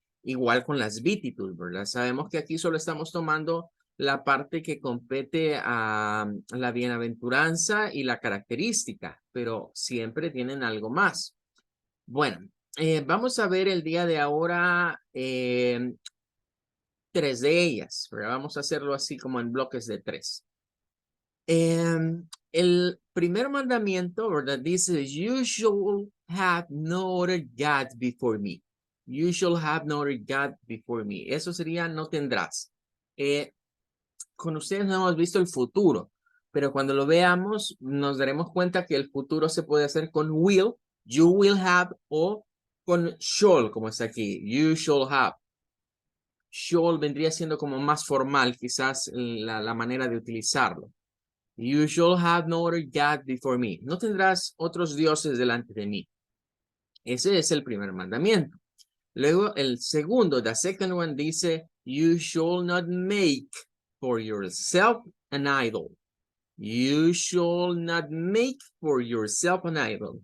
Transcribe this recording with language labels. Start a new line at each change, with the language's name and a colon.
Spanish: Igual con las Beatitudes, ¿verdad? Sabemos que aquí solo estamos tomando la parte que compete a la bienaventuranza y la característica, pero siempre tienen algo más. Bueno, vamos a ver el día de ahora 3 de ellas, ¿verdad? Vamos a hacerlo así como en bloques de 3. El primer mandamiento, ¿verdad?
English: Dice, you shall have no other God before me. You shall have no other God before me.
Spanish: Eso sería no tendrás. Con ustedes no hemos visto el futuro, pero cuando lo veamos nos daremos cuenta que el futuro se puede hacer con will,
English: you will have,
Spanish: o con shall, como está aquí,
English: you shall have.
Spanish: Shall vendría siendo como más formal, quizás la manera de utilizarlo.
English: You shall have no other God before me.
Spanish: No tendrás otros dioses delante de mí. Ese es el primer mandamiento. Luego el segundo,
English: the second one, dice, you shall not make for yourself an idol. You shall not make for yourself an idol.